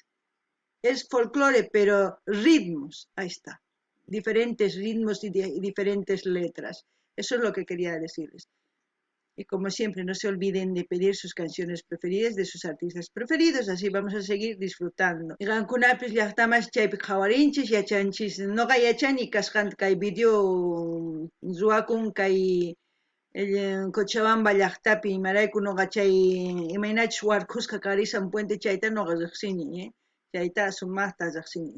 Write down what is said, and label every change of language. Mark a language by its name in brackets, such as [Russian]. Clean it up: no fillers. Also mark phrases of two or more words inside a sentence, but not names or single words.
[Spanish] Es folclore, pero ritmos, ahí está. Diferentes ritmos y diferentes letras. Eso es lo que quería decirles. Y como siempre, no se olviden de pedir sus canciones preferidas de sus artistas preferidos, así vamos a seguir disfrutando. [Quechua] Igankunapis llaqtamas chaypi qhawarinchis yachanchis noqa yachani kasqanta kay video ruwakun kay Cochabamba llaqtapi imarayku noqa chay imaynachus warkusqa karisan puente chayta noqa riqsini, chayta sumaqta riqsini.